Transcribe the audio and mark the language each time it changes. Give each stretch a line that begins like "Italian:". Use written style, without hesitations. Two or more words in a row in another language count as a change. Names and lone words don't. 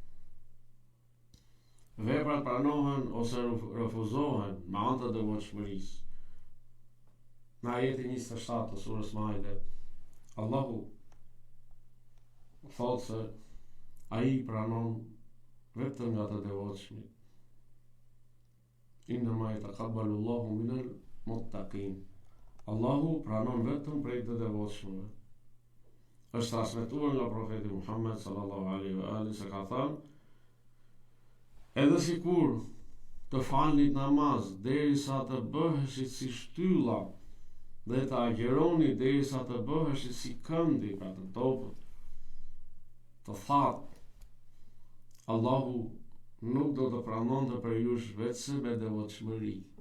Albanian: Veprat pranohen ose refuzohen me anë të devotshmërisë. Në ajetin 27 të surës Maide, Allahu thotë se ai pranon vetëm nga të devotshmit.
Arabic: إنما يتقبل الله من المتقين.
Albanian: Allahu pranon vetëm prej të devotshmëve. Është transmetuar nga profeti Muhammed
Arabic: صلى الله عليه وآله
Albanian: se ka thënë: edhe sikur të falnit namaz derisa të bëheshit si shtylla dhe të agjeroni derisa të bëheshit si këndi, pra të topët, të thatë, Allahu nuk do të pranonte për jush vetëse me devotshmëri.